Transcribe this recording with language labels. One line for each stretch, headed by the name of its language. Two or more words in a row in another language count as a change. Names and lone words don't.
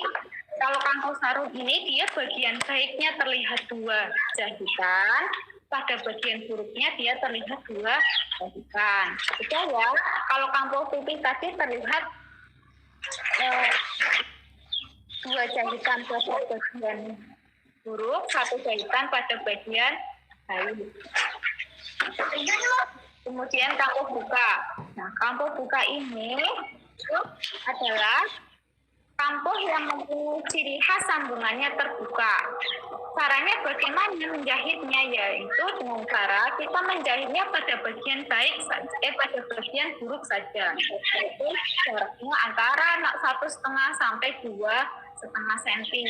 Indonesian: Kalau kampuh sarung ini dia bagian baiknya terlihat 2 jahitan, pada bagian buruknya dia terlihat 2 jahitan. Betul ya? Kalau kampuh pipi tadi terlihat eh, 2 jahitan pada bagian buruk, 1 jahitan pada bagian baik. Kemudian kampuh buka. Nah, kampuh buka ini itu adalah kampuh yang mempunyai ciri khas sambungannya terbuka. Caranya bagaimana menjahitnya, yaitu dengan cara kita menjahitnya pada bagian baik saja, pada bagian buruk saja. Yaitu jaraknya antara 1,5 sampai 2,5 cm.